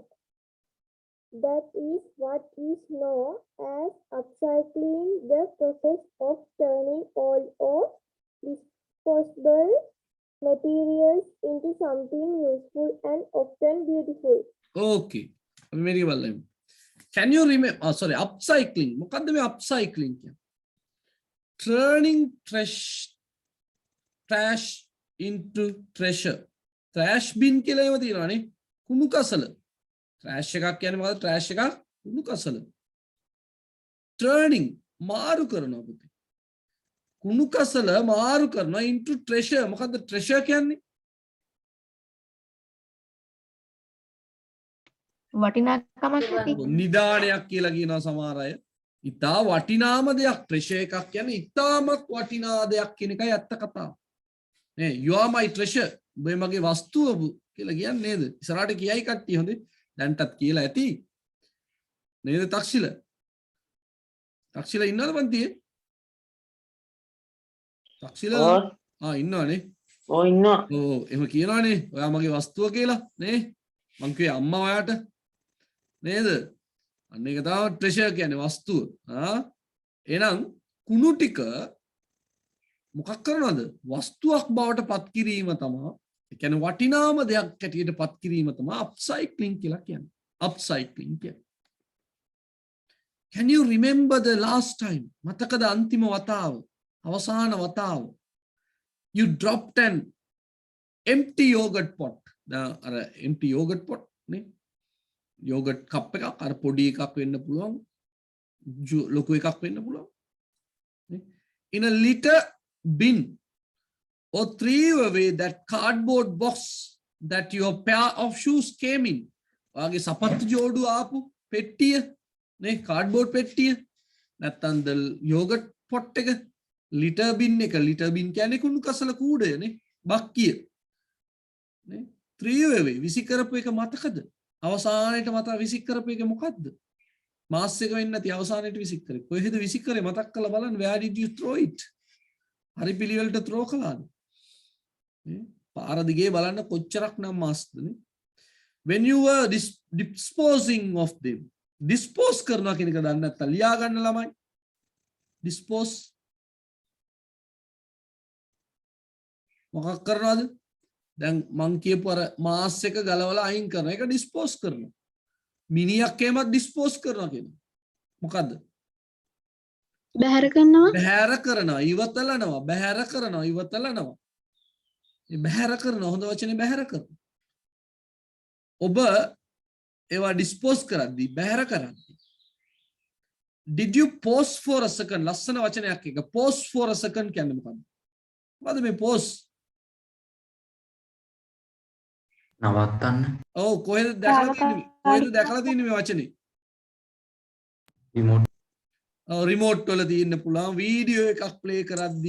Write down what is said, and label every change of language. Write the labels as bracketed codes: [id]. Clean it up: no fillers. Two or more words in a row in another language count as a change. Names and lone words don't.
[en] That is what is known as upcycling, the process of turning old or disposable materials into something useful and often beautiful. Okay. Very well. Can you remember? Oh, sorry. Upcycling. [si] මොකද්ද මේ upcycling කියන්නේ? [en] Turning trash into treasure. Trash bin [si] කියලා ඒව තියෙනවානේ. කුණු කසල. Trash එකක් කියන්නේ මොකද්ද? Trash එකක් කුණු කසල. Turning මාරු කරනවා පුතේ. කුණු කසල මාරු කරනවා [en] into treasure. [si] මොකද්ද treasure කියන්නේ? වටිනාකමක් ඇති. නිදානයක් කියලා කියනවා සමහර අය. ඉතා වටිනාම දෙයක් treasure එකක් කියන්නේ ඉතාමත් වටිනා දෙයක් කියන එකයි ඇත්ත කතාව. [en] නේ you are my treasure. [si] ඔබ මගේ වස්තුව කියලා කියන්නේ නේද? ඉස්සරහට කියයි කට්ටිය හොඳේ. දැන්ටත් කියලා ඇති. නේද තක්ෂිල? තක්ෂිල ඉන්නවද පන්තියේ? තක්ෂිල ඉන්නවනේ. ඉන්නවා. එහෙම කියනවනේ. ඔයා මගේ වස්තුව කියලා නේ? මං කිව්වේ අම්මා ඔයාට නේද? අන්න ඒක තමයි treasure කියන්නේ වස්තුව. එහෙනම් කුණු ටික මොකක් කරනවද? වස්තුවක් බවට පත් කිරීම තමයි. ඒ කියන්නේ වටිනාම දෙයක් හැටියට පත් කිරීම තමයි upcycling කියලා කියන්නේ. upcycling කියන්නේ. [en] Can you remember the last time? [si] මතකද අන්තිම වතාව? අවසාන වතාව. [en] You dropped an empty yogurt pot. [si] අර [en] empty yogurt pot [si] නේ? [en] yogurt cup [si] එකක් අර පොඩි එකක් වෙන්න පුළුවන්. ලොකු එකක් වෙන්න පුළුවන්. නේ? [en] In a litter bin or threw away that cardboard box that your pair of shoes came in. [si] වාගේ සපත්තු ජෝඩු ආපු පෙට්ටිය නේ cardboard පෙට්ටිය නැත්තම් ද [en] yogurt pot [si] එක [en] litter bin [si] එක [en] litter bin [si] කියන්නේ කුණු කසල කූඩය නේ බක්කිය නේ [en] threw away [si] විසි කරපු එක මතකද අවසානයේට මත විසි කරපු එක මොකද්ද මාස් එක වෙන්නේ නැති අවසානයේට විසි කරේ කොහෙද විසි කරේ මතක් කරලා බලන්න [en] where did you throw it [si] හරි පිළිවෙලට throw කළාද පාර දිගේ බලන්න කොච්චරක් නම් මාස්ද නේ [en] when you were disposing of them [si] dispose කරනවා කියන එක දන්නේ නැත්නම් ලියා ගන්න ළමයි dispose මොකක් කරනවද දැන් මං කියපු අර මාස් එක ගලවලා අයින් කරන එක dispose කරනවා මිනියක් එහෙමත් dispose කරනවා කියනවා මොකද්ද බැහැර කරනවා බැහැර කරනවා ඉවතලනවා බැහැර කරනවා ඉවතලනවා මේ බැහැර කරනවා හොඳ වචනේ බැහැර කරනවා ඔබ ඒවා dispose කරද්දී බැහැර කරද්දී [en] did you pause for a second [si] ලස්සන වචනයක් එක [en] pause for a second [si] කියන්නේ මොකද්ද මොකද්ද මේ pause නවත්තන්න. ඔව් කොහෙද දැකලා තියෙන්නේ? කොහෙද දැකලා තියෙන්නේ මේ වචනේ? රිමෝට් රිමෝට් වල තියෙන්න පුළුවන් වීඩියෝ එකක් ප්ලේ කරද්දී